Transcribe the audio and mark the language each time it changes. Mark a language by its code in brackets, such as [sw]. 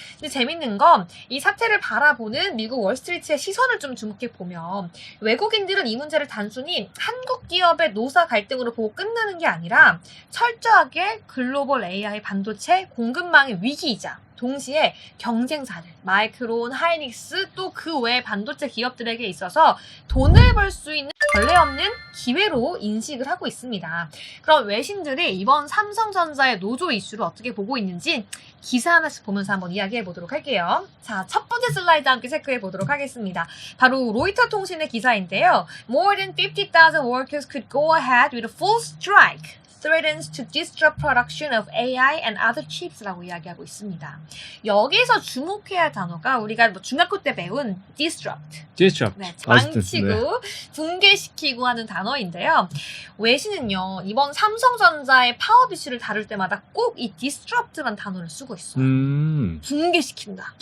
[ko] 근데 재밌는 건 이 사태를 바라보는 미국 월스트리트의 시선을 좀 주목해 보면 외국인들은 이 문제를 단순히 한국 기업의 노사 갈등으로 보고 끝나는 게 아니라 철저하게 글로벌 AI 반도체 공급망의 위기이자 동시에 경쟁사들, 마이크론, 하이닉스 또 그 외의 반도체 기업들에게 있어서 돈을 벌 수 있는 전례 없는 기회로 인식을 하고 있습니다. 그럼 외신들이 이번 삼성전자의 노조 이슈를 어떻게 보고 있는지 기사 하나씩 보면서 한번 이야기해 보도록 할게요. 자, 첫 번째 슬라이드 함께 체크해 보도록 하겠습니다. 바로 로이터 통신의 기사인데요. [en] More than 50,000 workers could go ahead with a full strike. threatens to disrupt production of AI and other chips [ko] 라고 이야기하고 있습니다. 여기서 주목해야 할 단어가 우리가 뭐 중학교 때 배운 disrupt. [en] disrupt. [ko] 네, 망치고 붕괴시키고 하는 단어인데요. 외신은요, 이번 삼성전자의 파업 이슈를 다룰 때마다 꼭 이 disrupt란 단어를 쓰고 있어요. 붕괴시킨다.